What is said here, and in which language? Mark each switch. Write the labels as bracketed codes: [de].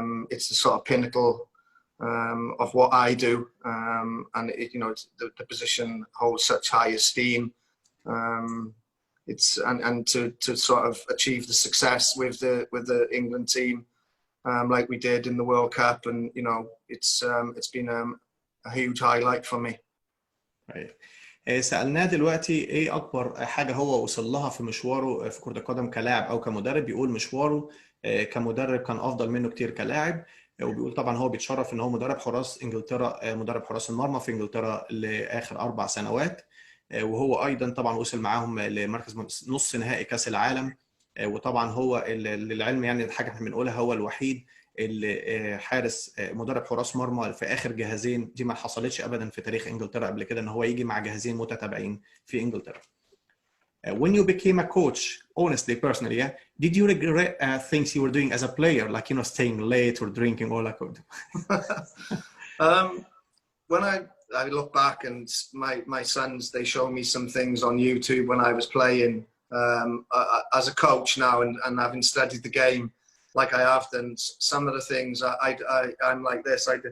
[en] It's the sort of pinnacle of what I do, and the position holds such high esteem. It's and to sort of achieve the success with the England team, like we did in the World Cup, and it's been a huge highlight for me. Right. [ar] سألناه دلوقتي ايه اكبر حاجة هو وصل لها في مشواره في كرة القدم كلاعب او كمدرب. بيقول مشواره كمدرب كان افضل منه كتير كلاعب، وبيقول طبعا هو بيتشرف ان هو مدرب حراس انجلترا، مدرب حراس المرمى في انجلترا لاخر 4 سنوات، وهو ايضا طبعا وصل معاهم لمركز نص نهائي كاس العالم. وطبعا هو للعلم يعني الحاجة احنا بنقولها هو الوحيد اللي حارس مدرب حراس مرمى في اخر جهازين. دي ما حصلتش ابدا في تاريخ انجلترا قبل كده ان هو يجي مع جهازين متتابعين في انجلترا. [en] When you became a coach, honestly, personally, yeah, did you regret things you were doing as a player, like staying late or drinking or like? When I look back, and my sons, they show me some things on YouTube when I was playing as a coach now, and having studied the game like I have done, some of the things I'm like this.